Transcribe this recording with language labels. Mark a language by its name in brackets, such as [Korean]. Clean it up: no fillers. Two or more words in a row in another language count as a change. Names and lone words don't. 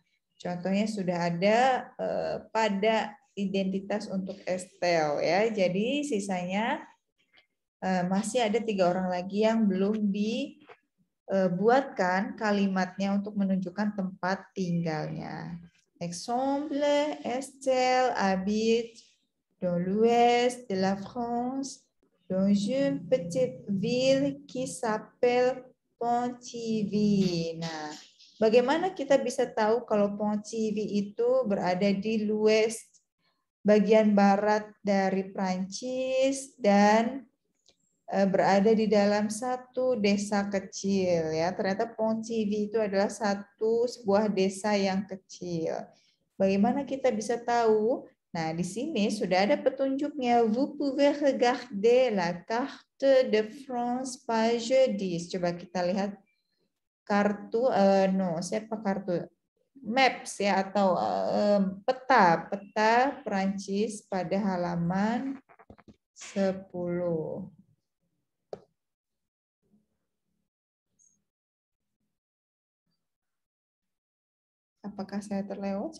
[Indonesian] Contohnya sudah ada pada identitas untuk Estelle ya. Jadi sisanya masih ada 3 orang lagi yang belum dibuatkan kalimatnya untuk menunjukkan tempat tinggalnya. [French] Exemple, Estelle habite dans l'ouest de la France, dans une petite ville qui s'appelle Pontivy. [Indonesian] Nah, bagaimana kita bisa tahu kalau Pontivy itu berada di l'ouest, bagian barat dari Prancis dan berada di dalam satu desa kecil ya. Ternyata Pontivy itu adalah sebuah desa yang kecil. Bagaimana kita bisa tahu? Nah, di sini sudah ada petunjuknya. [French] Vous pouvez regarder la carte de France page 10. [Indonesian] Coba kita lihat kartu, kartu maps ya atau peta Prancis pada halaman 10. Apakah saya terlewat?